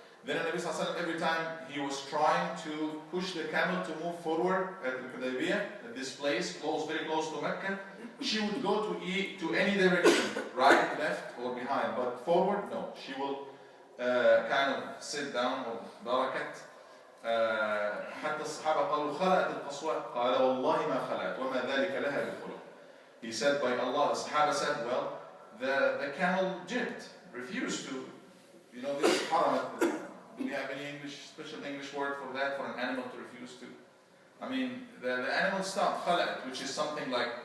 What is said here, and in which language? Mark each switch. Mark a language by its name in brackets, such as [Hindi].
[English] Then Nabi Sallallahu Alaihi Wasallam, every time he was trying to push the camel to move forward at Hudaybiyah, at this place, very close to Mecca, she would go to any direction, right, left, or behind, but forward, no. She will kind of sit down or barakat. [Arabic] حتى الصحابة قالوا خلعت القصواء قال والله ما خلعت وما ذلك لها بخلق. [English] He said by Allah, the Sahaba said, well, the camel jibbed, refused to, this haramat. Do we have any special English word for that, for an animal to refuse to? I mean, the animal stopped, khala'at, which is something like